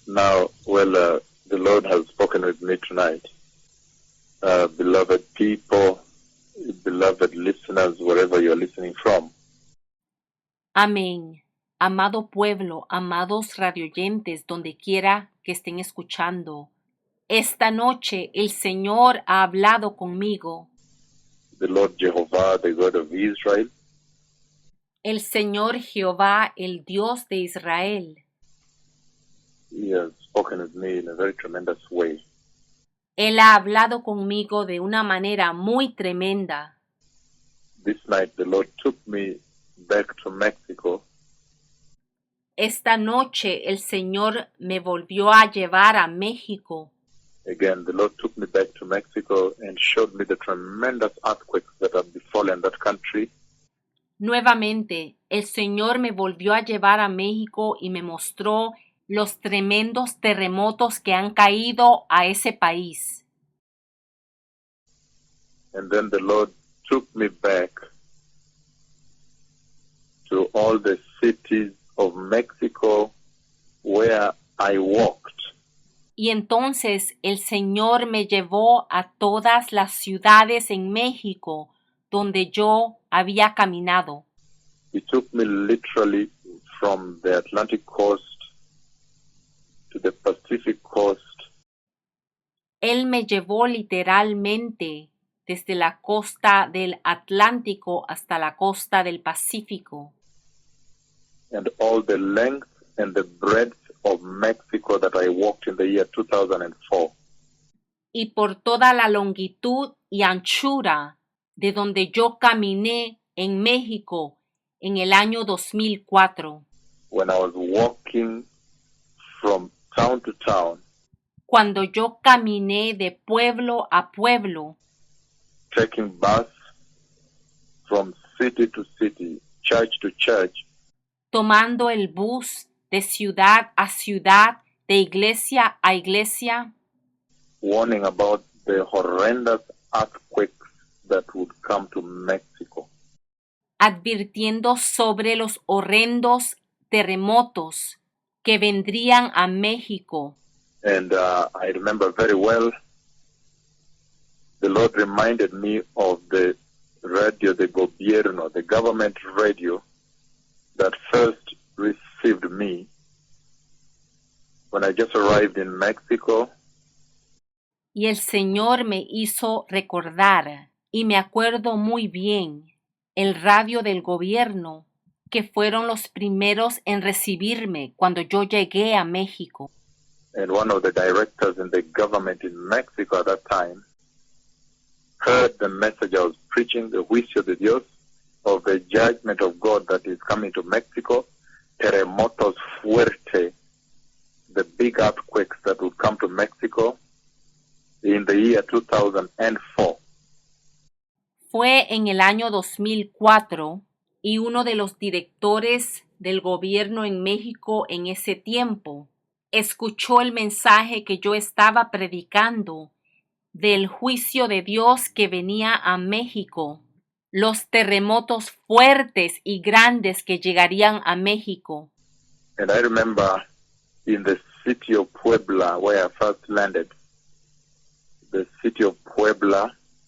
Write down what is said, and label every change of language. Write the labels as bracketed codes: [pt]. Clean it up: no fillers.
[en] Now, the Lord has spoken with me tonight. Beloved people, beloved listeners, wherever you're listening from. [es] Amén. Amado pueblo, amados radioyentes, donde quiera que estén escuchando. Esta noche el Señor ha hablado conmigo. [en] The Lord Jehovah, the God of Israel, [es] El Señor Jehová, el Dios de Israel. [en] He has spoken with me in a very tremendous way. [es] Él ha hablado conmigo de una manera muy tremenda. [en] This night, the Lord took me back to Mexico. [es] Esta noche el Señor me volvió a llevar a México. [en] Again, the Lord took me back to Mexico and showed me the tremendous earthquakes that have befallen that country. [es] Nuevamente, el Señor me volvió a llevar a México y me mostró los tremendos terremotos que han caído a ese país. [en] And then the Lord took me back to all the cities of Mexico where I walked. [es] Y entonces el Señor me llevó a todas las ciudades en México donde yo había caminado. [en] He took me literally from the Atlantic coast to the Pacific coast. [es] Él me llevó literalmente desde la costa del Atlántico hasta la costa del Pacífico. [en] And all the length and the breadth of Mexico that I walked in the year 2004. [es] Y por toda la longitud y anchura de donde yo caminé en México en el año 2004. [en] When I was walking from town to town, [es] Cuando yo caminé de pueblo a pueblo, [en] taking bus from city to city, church to church, [es] tomando el bus de ciudad a ciudad, de iglesia a iglesia, [en] warning about the horrendous earthquakes that would come to Mexico. [es] advirtiendo sobre los horrendos terremotos que vendrían a México. [en] And I remember very well, the Lord reminded me of the [es] radio de gobierno, [en] the government radio that first received me when I just arrived in Mexico. [es] Y el Señor me hizo recordar, y me acuerdo muy bien, el radio del gobierno, que fueron los primeros en recibirme cuando yo llegué a México. [en] And one of the directors in the government in Mexico at that time heard the message I was preaching, the [es] juicio de Dios, [en] of the judgment of God that is coming to Mexico, [es] terremotos fuerte, [en] the big earthquakes that would come to Mexico in the year 2004. [es] Fue en el año 2004 y uno de los directores del gobierno en México en ese tiempo escuchó el mensaje que yo estaba predicando del juicio de Dios que venía a México, los terremotos fuertes y grandes que llegarían a México. [en] And I remember in the city of Puebla, where I first landed, the city of Puebla,